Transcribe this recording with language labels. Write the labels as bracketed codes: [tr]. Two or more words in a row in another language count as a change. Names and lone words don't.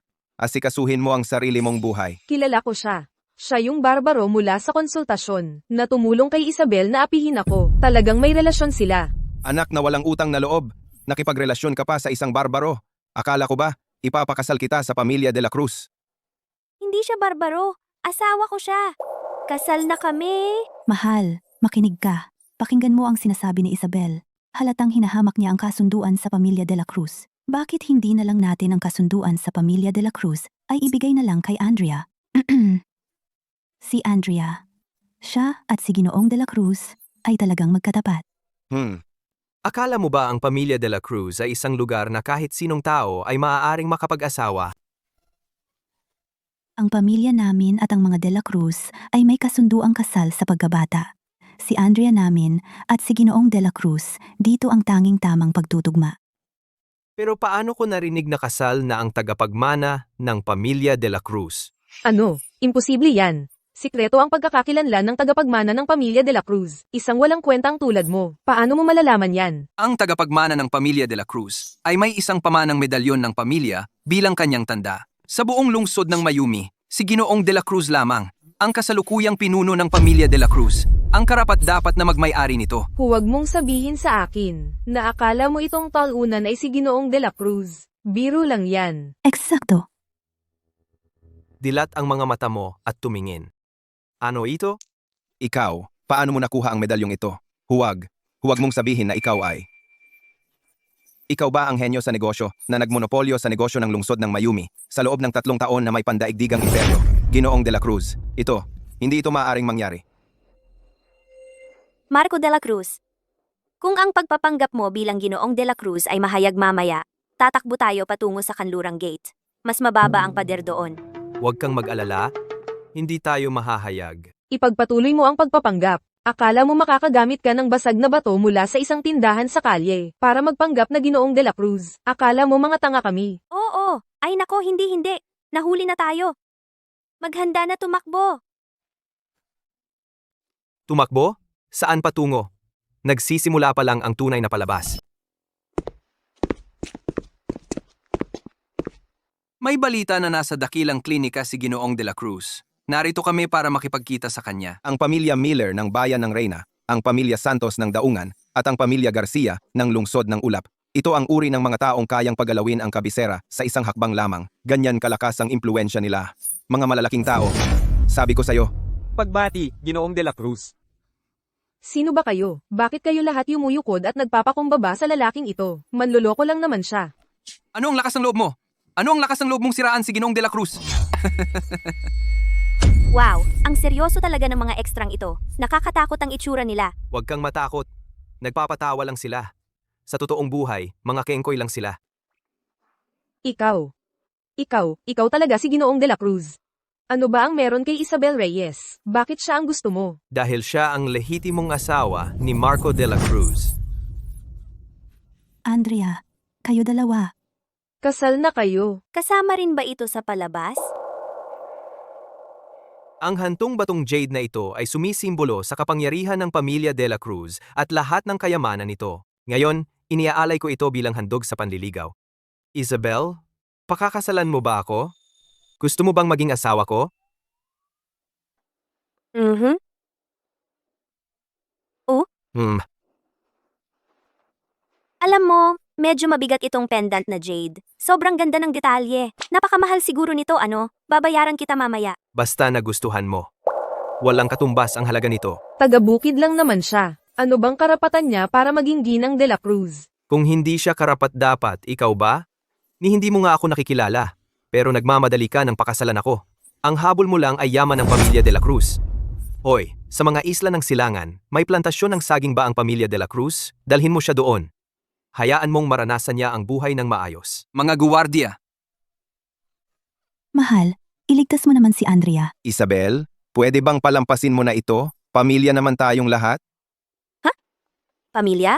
[tl] Asikasuhin mo ang sarili mong buhay. Kilala ko siya. Siya yung barbaro mula sa konsultasyon na tumulong kay Isabel na apihin ako. Talagang may relasyon sila. Anak na walang utang na loob. Nakipagrelasyon ka pa sa isang barbaro. Akala ko ba, ipapakasal kita sa pamilya de la Cruz? Hindi siya barbaro. Asawa ko siya. Kasal na kami. Mahal, makinig ka. Pakinggan mo ang sinasabi ni Isabel. Halatang hinahamak niya ang kasunduan sa pamilya de la Cruz. Bakit hindi na lang natin ang kasunduan sa pamilya de la Cruz ay ibigay na lang kay Andrea? Si Andrea. Siya at si Ginoong de la Cruz ay talagang magkatapat. Akala mo ba ang pamilya de la Cruz ay isang lugar na kahit sinong tao ay maaaring makapag-asawa? Ang pamilya namin at ang mga de la Cruz ay may kasunduang kasal sa pagkabata. Si Andrea namin at si Ginoong de la Cruz, dito ang tanging tamang pagtutugma. Pero paano ko narinig na kasal na ang tagapagmana ng pamilya de la Cruz? Ano? Imposible yan. Sikreto ang pagkakakilanlan ng tagapagmana ng pamilya de la Cruz. Isang walang kwentang tulad mo. Paano mo malalaman yan? Ang tagapagmana ng pamilya de la Cruz ay may isang pamanang medalyon ng pamilya bilang kanyang tanda. Sa buong lungsod ng Mayumi, si Ginoong de la Cruz lamang, ang kasalukuyang pinuno ng pamilya de la Cruz, ang karapat-dapat na magmay-ari nito. Huwag mong sabihin sa akin na akala mo itong talunan ay si Ginoong de la Cruz. Biro lang yan. Eksakto. Dilat ang mga mata mo at tumingin. Ano ito? Ikaw, paano mo nakuha ang medalyong ito? Huwag mong sabihin na ikaw ay. Ikaw ba ang henyo sa negosyo na nagmonopolyo sa negosyo ng lungsod ng Mayumi sa loob ng 3 taon na may pandaigdigang imperyo? Ginoong de la Cruz. Hindi ito maaaring mangyari. Marco de la Cruz. Kung ang pagpapanggap mo bilang Ginoong de la Cruz ay mahayag mamaya, tatakbo tayo patungo sa Kanlurang Gate. Mas mababa ang pader doon. Huwag kang mag-alala. Hindi tayo mahahayag. Ipagpatuloy mo ang pagpapanggap. Akala mo makakagamit ka ng basag na bato mula sa isang tindahan sa kalye para magpanggap na Ginoong de la Cruz. Akala mo mga tanga kami. Oo, ay nako hindi. Nahuli na tayo. Maghanda na tumakbo. Tumakbo? Saan patungo? Nagsisimula pa lang ang tunay na palabas. May balita na nasa dakilang klinika si Ginoong de la Cruz. Narito kami para makipagkita sa kanya. Ang pamilya Miller ng Bayan ng Reyna, ang pamilya Santos ng Daungan, at ang pamilya Garcia ng Lungsod ng Ulap. Ito ang uri ng mga taong kayang pagalawin ang kabisera sa isang hakbang lamang. Ganyan kalakas ang impluensya nila. mga malalaking tao. Sabi ko sa'yo, Pagbati, Ginoong de la Cruz. Sino ba kayo? Bakit kayo lahat yumuyukod at nagpapakumbaba sa lalaking ito? Manloloko lang naman siya. Ano ang lakas ng loob mo? Ano ang lakas ng loob mong siraan si Ginoong de la Cruz? Wow, ang seryoso talaga ng mga ekstrang ito. Nakakatakot ang itsura nila. Huwag kang matakot. Nagpapatawa lang sila. Sa totoong buhay, mga kengkoy lang sila. Ikaw talaga si Ginoong de la Cruz. Ano ba ang meron kay Isabel Reyes? Bakit siya ang gusto mo? Dahil siya ang lehitimong asawa ni Marco de la Cruz. Andrea, kayo dalawa. Kasal na kayo. Kasama rin ba ito sa palabas? Ang hantong batong jade na ito ay sumisimbolo sa kapangyarihan ng pamilya de la Cruz at lahat ng kayamanan nito. Ngayon, iniaalay ko ito bilang handog sa panliligaw. Isabel, pakakasalan mo ba ako? Gusto mo bang maging asawa ko? Alam mo, medyo mabigat itong pendant na jade. Sobrang ganda ng detalye. Napakamahal siguro nito, ano? Babayaran kita mamaya. Basta nagustuhan mo. Walang katumbas ang halaga nito. Taga-bukid lang naman siya. Ano bang karapatan niya para maging ginang de la Cruz? Kung hindi siya karapat-dapat, ikaw ba? Ni hindi mo nga ako nakikilala. Pero nagmamadali ka ng pakasalan ako. Ang habol mo lang ay yaman ng pamilya de la Cruz. Hoy, sa mga isla ng Silangan, may plantasyon ng saging ba ang pamilya de la Cruz? Dalhin mo siya doon. Hayaan mong maranasan niya ang buhay ng maayos. Mga guwardiya, Mahal, iligtas mo naman si Andrea. Isabel, pwede bang palampasin mo na ito? Pamilya naman tayong lahat? Pamilya?